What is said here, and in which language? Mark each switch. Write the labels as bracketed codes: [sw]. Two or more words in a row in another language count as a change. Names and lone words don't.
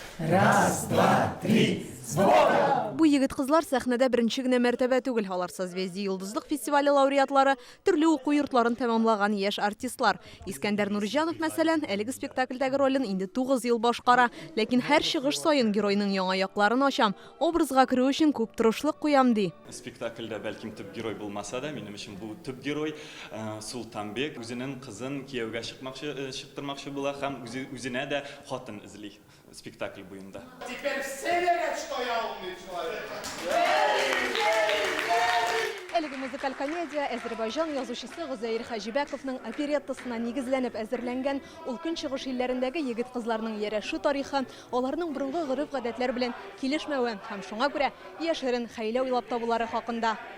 [ru] Раз, два, три, сбора! [tt] Бу егет кызлар сәхнәдә беренче генә мәртәбә түгел, алар Созвездие йолдызлык фестивале лауреатлары, төрле уку йортларын тәмамлаган яшь артистлар. Искәндәр Нурҗанов, мәсәлән, әлеге спектакльдәге ролен инде 9 ел башкара, ләкин һәр чыгыш саен геройның яңа якларын ачам, образга керү өчен күп тырышлык куям ди. Спектакльдә бәлким төп герой булмаса да, минем өчен бу төп герой Султанбек үзенең кызын кияүгә чыктырмакчы була һәм үзенә дә хатын эзли спектакль буенда. [ru] Теперь все верят, что я умный человек. [tt] Әлеге музыкаль комедия Азербайҗан язучысы Гозаир Хаҗибәковның опереттасына нигезләнеп әзерләнгән. Ул көнчыгыш илләрендәге егет-кызларның яшәү тарихы, аларның борынгы гореф-гадәтләр белән килешмәве һәм шуңа күрә яшерен хәйлә уйлап табулары хакында.